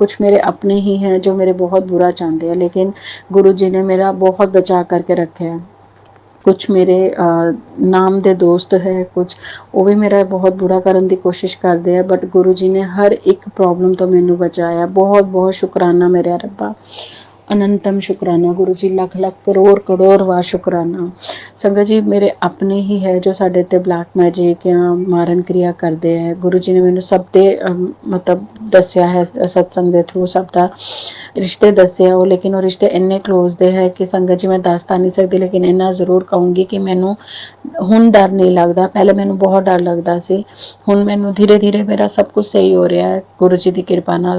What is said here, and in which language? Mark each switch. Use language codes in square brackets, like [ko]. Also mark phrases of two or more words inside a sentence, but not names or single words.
[pa] ਕੁਛ ਮੇਰੇ ਆਪਣੇ ਹੀ ਹੈ ਜੋ ਮੇਰੇ ਬਹੁਤ ਬੁਰਾ ਚਾਹੁੰਦੇ ਹੈ, ਲੇਕਿਨ ਗੁਰੂ ਜੀ ਨੇ ਮੇਰਾ ਬਹੁਤ ਬਚਾ ਕਰਕੇ ਰੱਖਿਆ ਹੈ। ਕੁਛ ਮੇਰੇ ਨਾਮ ਦੇ ਦੋਸਤ ਹੈ, ਕੁਛ ਉਹ ਵੀ ਮੇਰਾ ਬਹੁਤ ਬੁਰਾ ਕਰਨ ਦੀ ਕੋਸ਼ਿਸ਼ ਕਰਦੇ ਆ, ਬਟ ਗੁਰੂ ਜੀ ਨੇ ਹਰ ਇੱਕ ਪ੍ਰੋਬਲਮ ਤੋਂ ਮੈਨੂੰ ਬਚਾਇਆ। ਬਹੁਤ ਬਹੁਤ ਸ਼ੁਕਰਾਨਾ ਮੇਰੇ ਰੱਬਾ, ਅਨੰਤਮ ਸ਼ੁਕਰਾਨਾ ਗੁਰੂ ਜੀ, ਲੱਖ ਲੱਖ ਕਰੋੜ ਕਰੋੜ ਵਾਰ ਸ਼ੁਕਰਾਨਾ। ਸੰਗਤ ਜੀ ਮੇਰੇ ਅਪਨੇ ਹੀ ਹੈ ਜੋ ਸਾਡੇ ਤੇ [en] black magic [pa] ਯਾ ਮਾਰਨ ਕ੍ਰਿਆ ਕਰਤੇ ਹੈਂ, ਗੁਰੂ ਜੀ ਨੇ ਮੈਨੇ ਸਬ ਤੇ ਮਤਲਬ ਦੱਸਿਆ ਹੈ ਸਤਿਸੰਗ ਕੇ ਥਰੂ ਸਬ ਕਾ ਰਿਸ਼ਤੇ ਦੱਸੇ ਵੋ, ਲੇਕਿਨ ਵੋ ਰਿਸ਼ਤੇ ਇੰਨੇ ਕਲੋਜ਼ ਦੇ ਹੈ ਕਿ ਸੰਗਤ ਜੀ ਮੈਂ ਦੱਸ ਤੋ ਨਹੀਂ ਸਕਦੀ, ਲੇਕਿਨ ਇੰਨਾ ਜ਼ਰੂਰ ਕਹੂੰਗੀ ਕਿ ਮੈਨੂੰ ਹੁਣ ਡਰ ਨਹੀਂ ਲੱਗਦਾ, ਪਹਿਲੇ ਮੈਨੂੰ ਬਹੁਤ ਡਰ ਲੱਗਦਾ ਸੀ, ਹੁਣ ਮੈਨੂੰ ਧੀਰੇ ਧੀਰੇ ਮੇਰਾ ਸਬ ਕੁਛ ਸਹੀ ਹੋ ਰਿਹਾ ਹੈ ਗੁਰੂ ਜੀ ਕੀ ਕਿਰਪਾ ਨਾਲ।